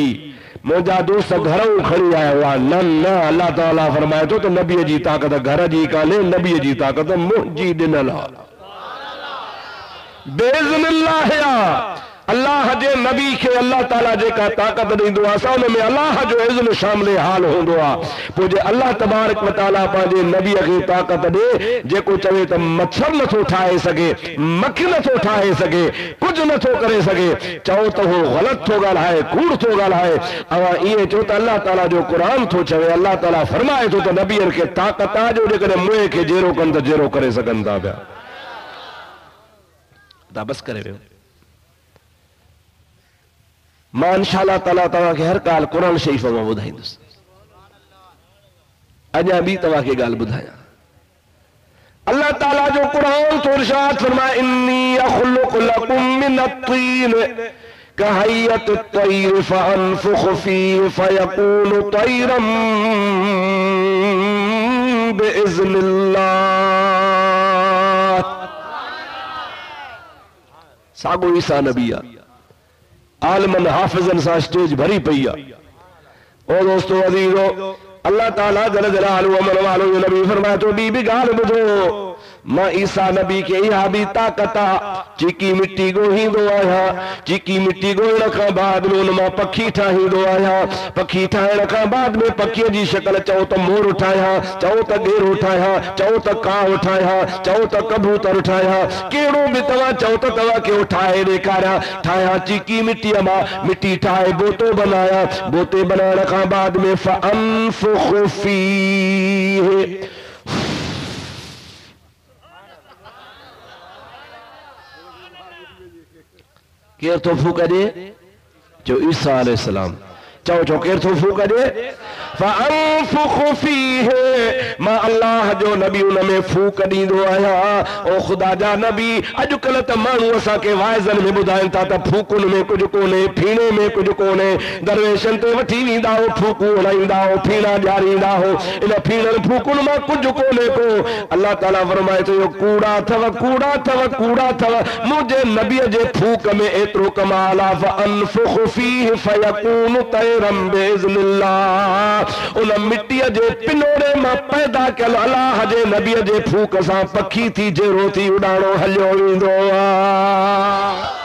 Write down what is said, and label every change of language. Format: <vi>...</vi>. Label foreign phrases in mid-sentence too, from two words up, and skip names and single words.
<sd>मुंहिंजा दोस्त घरों खणी आया हुआ, न न अल्लाह ताला फरमाए थो त नबीअ जी ताक़त घर जी कान्हे, नबीअ जी ताक़त मुंहिंजी ॾिनल आहे। बिइज़्निल्लाह अल्लाह जे नबी के अल्लाह ताला जेका ताकत दींदो असा उन में अल्लाह जो इज़्न शामिल हाल होंदो आ। पोइ जे अल्लाह</sd> <ar>تبارك وتعالى</ar> <sd>पंहिंजे नबी खे ताकत दे जेको चवे त मच्छर नथो ठाहे सघे, मक्खी नथो ठाहे सघे, कुछ नथो करे सघे, चओ त हो ग़लत थो ॻाल्हाए, कूड़ थो ॻाल्हाए। अवा ईअं चओ त अल्लाह ताला जो क़ुरान थो चवे, अल्लाह ताला फरमाए थो त नबीअ खे ताकत आहे जो जेकॾहिं मुंहुं खे जहिड़ो कनि त जहिड़ो करे सघनि था पिया। तव्हां बसि करे वियो। मां इंशाअल्लाह ताला तव्हांखे हर ॻाल्हि क़ुरान शरीफ़ मां ॿुधाईंदुसि। अञा बि तव्हांखे ॻाल्हि ॿुधायां। अल्लाह ताला जो क़ुरान तो इरशाद फरमाए</sd> <ar>إني أخلق لكم من الطين كهيئة الطير فأنفخ فيه فيكون طيرا بإذن الله.</ar> <sd>साॻो ईसा नबी आहे, आलिमन हाफ़िज़न सां स्टेज भरी पई आहे। ओ दोस्तो अज़ीज़ो, अल्लाह ताला</sd> <ar>جل جلاله</ar> <sd>व मन वालो जो नबी फरमाए तो ॿी बि ॻाल्हि ॿुधो, मां ईसा नबी के इहा बि ताकत आहे, चिकी मिट्टी ॻोहींदो आहियां, चिकी मिट्टी ॻोहण खां बाद में उन मां पखी ठाहींदो आहियां, पखी ठाहिण खां बाद में पखीअ जी शक्ल चओ त मोर ठाहियां, चओ त गेरो ठाहियां, चओ त काव ठाहियां, चओ त कबूतर ठाहियां, कहिड़ो बि तव्हां चओ त तव्हांखे ठाहे ॾेखारियां। ठाहियां चिकी मिट्टीअ मां, मिट्टी ठाहे बोतो बनाया, बोते बनाइण खां बाद में</sd> <ar>فأنفخ فيه,</ar> <sd>केर तो फूक दे? जो ईसा अलैहिस्सलाम। चओ चओ केर तो फूक दे?</sd> <ar>فأنفخ فيه,</ar> <sd>मां अल्लाह जो नबी उन में फूक ॾींदो आहियां। ओ ख़ुदा जा नबी, अॼुकल्ह त माण्हू असांखे वाइज़नि में ॿुधाइनि था त फूकुनि में कुझु कोन्हे, फीणे में कुझु कोन्हे, दरवेशनि ते वठी वेंदा हो, फूकूं हणाईंदा हो, फीणा ॾियारींदा हो, इन फीणनि फूकुनि मां कुझु कोन्हे को। अल्लाह ताला फरमाए थो इहो कूड़ा अथव, कूड़ा अथव, कूड़ा अथव। मुंहिंजे नबीअ जे फूक में एतिरो कमाल आहे,</sd> <ar>فأنفخ فيه فيكون طيرا بإذن الله.</ar> <sd>उन मिट्टीअ जे पिनोड़े मां पैदा कयल अल्लाह जे नबीअ जे फूक सां पखी थी जहिड़ो थी उॾाणो हलियो वेंदो आहे।</sd>